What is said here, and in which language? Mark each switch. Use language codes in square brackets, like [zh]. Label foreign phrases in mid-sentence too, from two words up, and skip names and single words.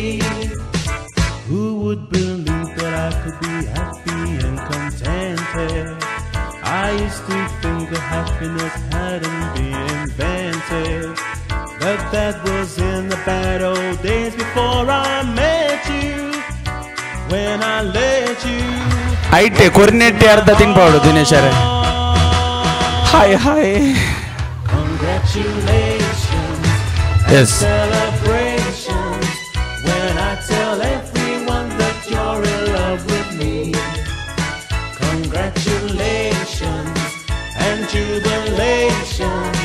[en] Who would believe that I could be happy and contented? I used to think that happiness hadn't been invented, but that was in the bad old days before I met you. When I let you [tcy] ಐಟೆ ಕೊರ್ನೆಟ್ಟೆ ಅರ್ಧ ತಿನ್ಪಾಡು ದಿನೇಶ್ ಅವರೇ. [en] hi hi. Congratulations Yes. and celebrations when I tell everyone that you're in love with me. Congratulations and jubilations.